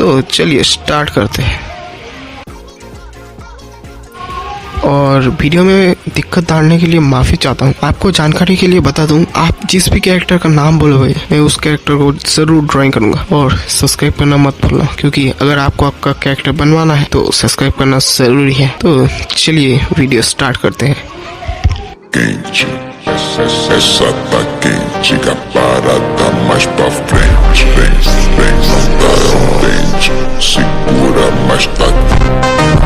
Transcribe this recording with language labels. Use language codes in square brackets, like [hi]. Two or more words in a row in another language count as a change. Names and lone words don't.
[hi] तो चलिए स्टार्ट करते हैं। और वीडियो में दिक्कत डालने के लिए माफी चाहता हूँ। आपको जानकारी के लिए बता दूं, आप जिस भी कैरेक्टर का नाम बोलोगे मैं उस कैरेक्टर को जरूर ड्राइंग करूंगा। और सब्सक्राइब करना मत भूलना, क्योंकि अगर आपको आपका कैरेक्टर बनवाना है तो सब्सक्राइब करना जरूरी है। तो चलिए वीडियो स्टार्ट करते हैं। [pt] Quente, essa tá quente, que a parada mais pra frente. Vem, não tá contente, segura, mas tá